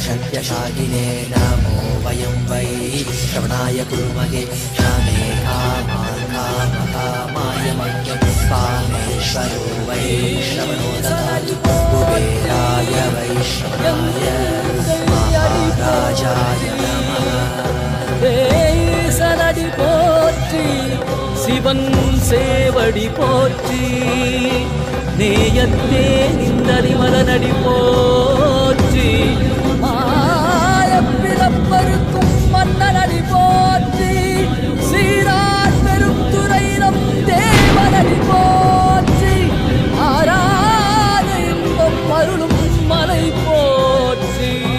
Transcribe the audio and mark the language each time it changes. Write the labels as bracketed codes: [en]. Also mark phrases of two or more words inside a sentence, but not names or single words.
[sa] सत्यशागिने नमो वयं वै श्रवणाय कुर्महे श्रामे कामाय मह्यं कामेश्वरो वै श्रवणो ददातु कुबेराय वै श्रवणाय महाराजाय नमः [ta] சனடி போற்றி சிவன் சேவடி போற்றி நேயத்தே நின்றடி மலனடி போற்றி மாயப்பிறப்பருக்கும் மன்னனடி போற்றி சீரார் பெருந்துரையினம் தேவனடி போற்றி ஆராத இன்பம் அருளும் மலை போற்றி